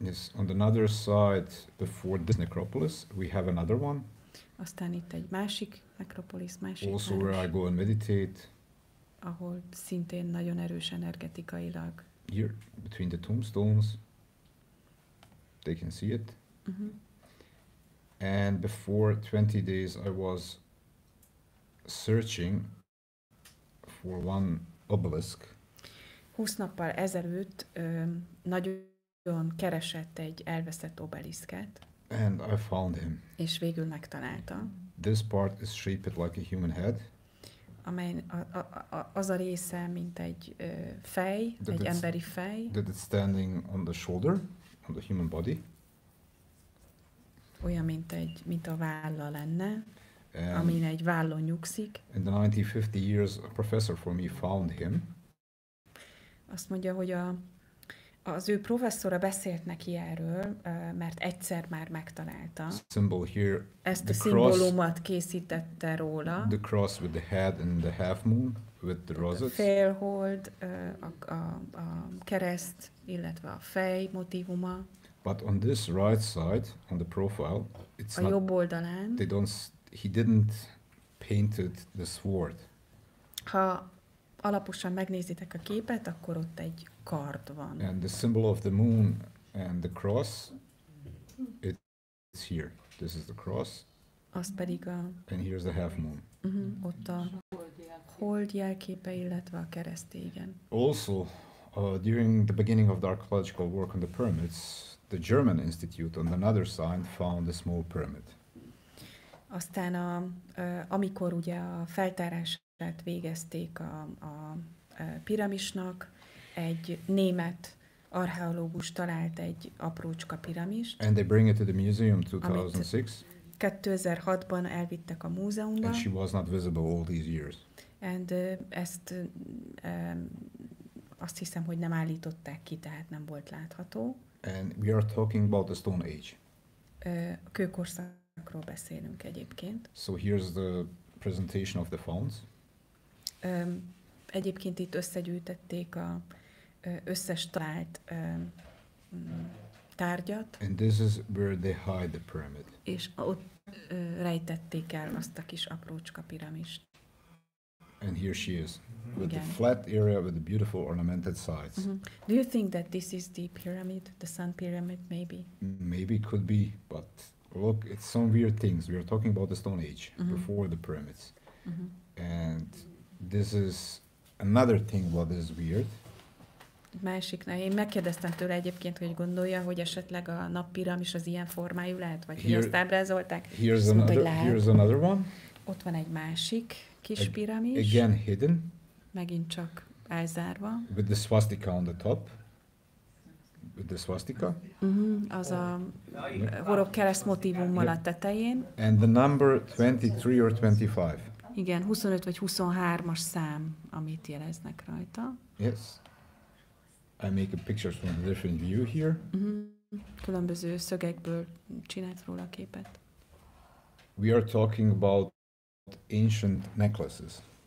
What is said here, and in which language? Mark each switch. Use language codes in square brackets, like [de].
[en] Yes, on the other side, before this necropolis, we have another one. [hu] Aztán itt egy másik necropolis, másik [en] also [hu] város, [en] where I go and meditate. [hu] Ahol szintén nagyon erős energetikailag. [en] Here, between the tombstones, they can see it. And before 20 days, I was searching for one obelisk. [hu] 20 nappal ezelőtt nagyon keresett egy elveszett obeliszket. [en] And I found him. [hu] És végül megtalálta. [en] This part is shaped like a human head. [hu] Amely az a része, mint egy fej, egy emberi fej. [en] That it's standing on the shoulder, on the human body. [hu] Olyan, mint a válla lenne, amin egy vállon nyugszik. [en] In the 1950 years, a professor for me found him. [hu] Azt mondja, hogy az ő professzora beszélt neki erről, mert egyszer már megtalálta. [en] Symbol here, [hu] ezt a szimbólumot készítette róla. [en] The cross with the head and the half moon with the roses. [hu] A félhold, a kereszt, illetve a fej motívuma. [en] But on this right side, on the profile, it's [hu] a jobb oldalán. [en] He didn't painted the sword. [hu] Ha alaposan megnézitek a képet, akkor ott egy kard van. [en] And the symbol of the moon and the cross, it's here. This is the cross. [hu] Az pedig [en] and here's the half moon. [hu] Ott a hold jelképe, illetve a kereszt, igen. [en] Also, during the beginning of the archaeological work on the pyramids, the German Institute on another side found a small pyramid. [hu] Aztán amikor ugye a feltárását végezték a piramisnak, egy német archeológus talált egy aprócska piramist. [en] And they bring it to the museum 2006. [hu] 2006-ban elvittek a múzeumba. [en] And she was not visible all these years. And [hu] ezt azt hiszem, hogy nem állították ki, tehát nem volt látható. [en] And we are talking about the Stone Age. [hu] Kőkorszakról beszélünk egyébként. [en] So here's the presentation of the founds. [hu] Egyébként itt összegyűjtették a összes talált tárgyat. [en] And this is where they hide the pyramid. [hu] És ott rejtették el azt a kis aprócska piramist. [en] And here she is, with the flat area with the beautiful ornamented sides. Do you think that this is the pyramid, the Sun Pyramid, maybe? Maybe it could be, but look, it's some weird things. We are talking about the Stone Age, before the pyramids. And this is another thing what is weird. [hu] másiknál. Én megkérdeztem tőle egyébként, hogy gondolja, hogy esetleg a nappiramis az ilyen formájú lehet, vagy hogy azt ábrázolták. [en] Here's another one. [hu] Ott van egy másik kis piramis. [en] Again hidden. [hu] Megint csak elzárva. [en] With the swastika on the top. With the swastika. [hu] Az a horog kereszt motívummal a tetején. [en] And the number 23 or 25. [hu] Igen, 25 vagy 23-as szám, amit jeleznek rajta. [en] Yes. I make a picture from a different view here. [hu] Különböző szögekből csinált róla a képet. [en] We are talking about ancient necklaces.